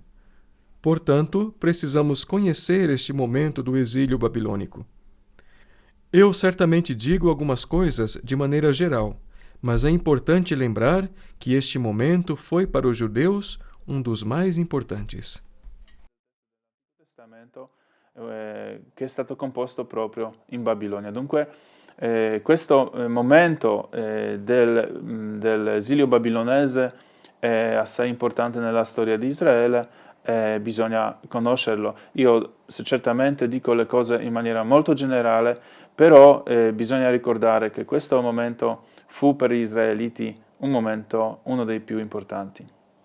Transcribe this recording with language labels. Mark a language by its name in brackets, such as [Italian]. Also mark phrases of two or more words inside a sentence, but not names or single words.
[Portuguese] Portanto, precisamos conhecer este momento do exílio babilônico. Eu certamente digo algumas coisas de maneira geral, mas é importante lembrar que este momento foi para os judeus um dos mais importantes. [Italian] Testamento che è stato composto proprio in Babilonia. Dunque, questo momento dell'esilio babilonese è assai importante nella storia di Israele e bisogna conoscerlo. Io certamente dico le cose in maniera molto generale, però bisogna ricordare che questo momento fu per gli israeliti un momento, uno dei più importanti.